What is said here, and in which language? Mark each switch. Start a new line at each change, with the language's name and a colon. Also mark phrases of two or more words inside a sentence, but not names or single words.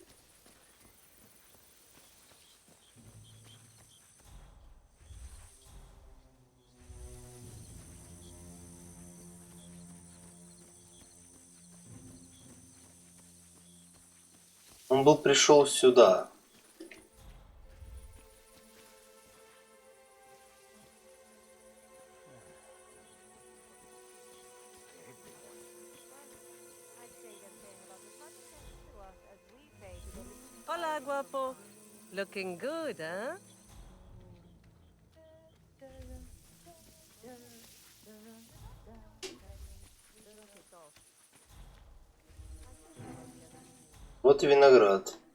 Russian: Он был пришел сюда.
Spanish: Hola, guapo.
English: Looking good, huh?
Russian: Вот и виноград.